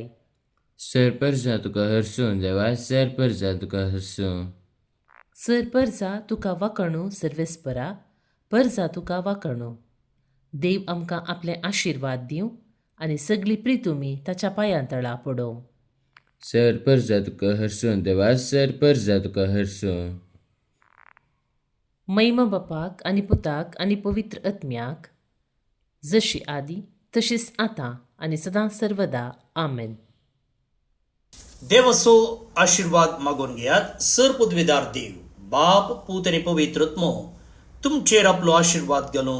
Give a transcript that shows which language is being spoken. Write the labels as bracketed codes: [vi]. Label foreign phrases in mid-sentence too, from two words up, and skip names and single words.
[kok] सरपर्जा तुका हरसूं देवा, सरपर्जा तुका हरसूं. सरपर्जा तुका वाखाणो सर्वेस्परा. पर्जा तुका वाखाणो. देव आमकां आपले आशिर्वाद दिवं आनी सगळी प्रितुमी ताच्या पांयां तळा पडोवं. Serperza tuka hersun deva serperza tuka hersun. महिमा बापाक आनी पुताक आनी पवित्र आत्म्याक जशी आदी तशीच आतां आनी सदां सर्वदा आमेन. देवाचो आशीर्वाद मागून घेयात. सर पदवीदार देव बाप पूत आनी पवित्र आत्मो तुमचेर आपलो आशीर्वाद घालूं.